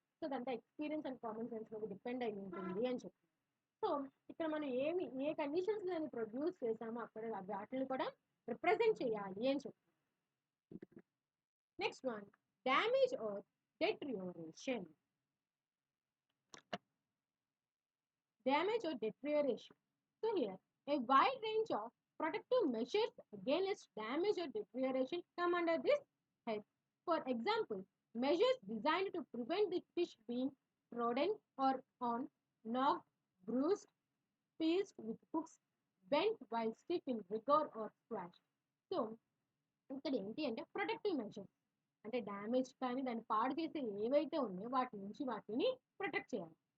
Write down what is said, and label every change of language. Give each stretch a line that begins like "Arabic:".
Telugu: So అదంతా experience and common sense మీద depend అయి ఉంటుంది అని చెప్పి. సో ఇక్కడ మనం ఏ కండిషన్స్ దాన్ని ప్రొడ్యూస్ చేసామో అక్కడ వాటిని కూడా రిప్రజెంట్ చేయాలి అని చెప్పి.
English: Next one, damage or deterioration. Damage or deterioration. So here, a wide range of protective measures against damage or deterioration come under this head. For example, measures designed to prevent the fish being trodden or on, knocked, bruised, pierced with hooks, bent while stiff in rigor or squashed.
Telugu: So, ఇక్కడ ఏంటి అంటే protective measures అంటే damage కానీ దాన్ని పాడు చేసే ఏవైతే ఉన్నాయో వాటి నుంచి వాటిని ప్రొటెక్ట్ చేయాలి.